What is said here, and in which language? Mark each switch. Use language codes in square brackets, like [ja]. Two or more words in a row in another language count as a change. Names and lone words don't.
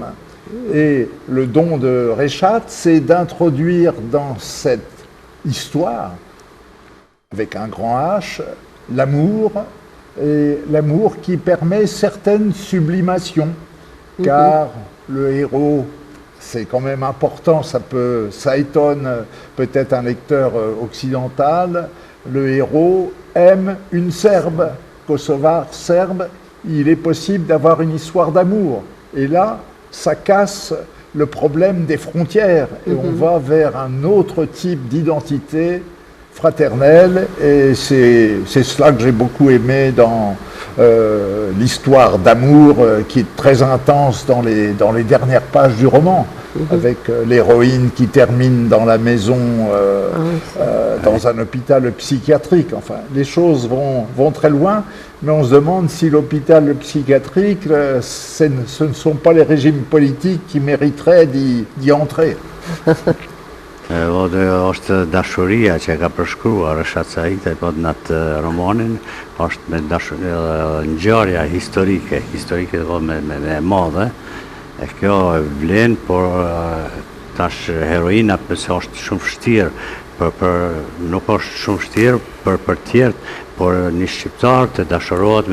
[fr] Et le don de Reşat, c'est d'introduire dans cette histoire, avec un grand H, l'amour, et l'amour qui permet certaines sublimations, car le héros, c'est quand même important, ça étonne peut-être un lecteur occidental, le héros aime une Serbe, kosovar serbe, il est possible d'avoir une histoire d'amour. Et là, ça casse le problème des frontières et on va vers un autre type d'identité fraternelle et c'est cela que j'ai beaucoup aimé dans l'histoire d'amour qui est très intense dans les dernières pages du roman, avec l'héroïne qui termine dans la maison, dans un hôpital psychiatrique. Enfin, les choses vont très loin, mais on se demande si l'hôpital psychiatrique, ce ne sont pas les régimes politiques qui mériteraient d'y entrer. [sq] Është dashuria që ka përshkruar Reşat Saiti në atë romanin, është me ngjarja historike me madhe. E kjo vlen, por tash heroina pëse është shumë vështirë, nuk është shumë vështirë për tjerët, por një shqiptar të dashurohet